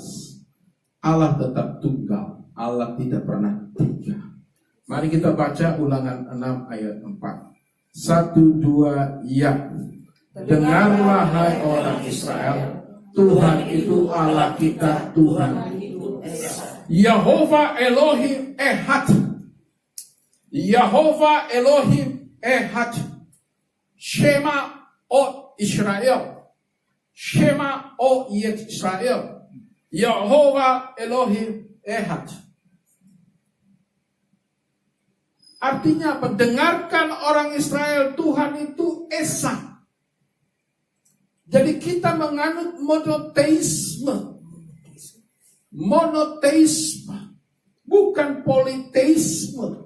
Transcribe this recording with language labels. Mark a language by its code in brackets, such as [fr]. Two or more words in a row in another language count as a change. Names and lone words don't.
[id] Allah tetap tunggal. Allah tidak pernah tiga. Mari kita baca Ulangan 6 ayat 4. 1, 2, ya. Dengarlah hai orang Israel, Tuhan itu Allah kita, Tuhan itu esa. [he] יהוה אלהים אחד. יהוה אלהים אחד. שמע הו ישראל. שמע הו ישראל. יהוה אלהים אחד. [id] Artinya apa? Dengarkan orang Israel, Tuhan itu Esa. Jadi kita menganut monoteisme. Monoteisme. Bukan politeisme.